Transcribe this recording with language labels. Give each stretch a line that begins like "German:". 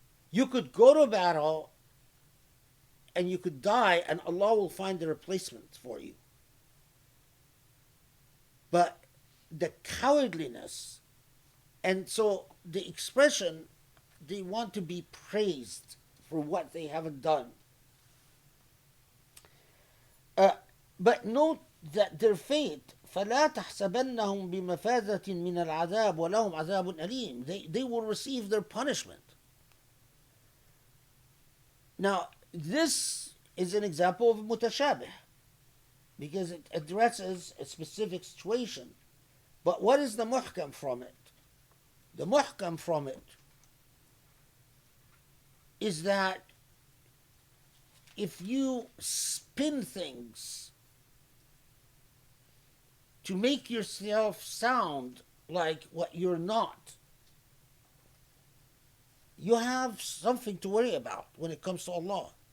English: You could go to battle and you could die, and Allah will find a replacement for you. But the cowardliness, and so the expression, they want to be praised for what they haven't done. But note that their fate,
Arabic: فَلَا تَحْسَبَنَّهُمْ بِمَفَازَةٍ مِنَ الْعَذَابِ وَلَهُمْ عَذَابٌ أَلِيمٌ.
English: They will receive their punishment. Now, this is an example of mutashabih, because it addresses a specific situation. But what is the muhkam from it? The muhkam from it is that if you spin things to make yourself sound like what you're not, you have something to worry about when it comes to Allah.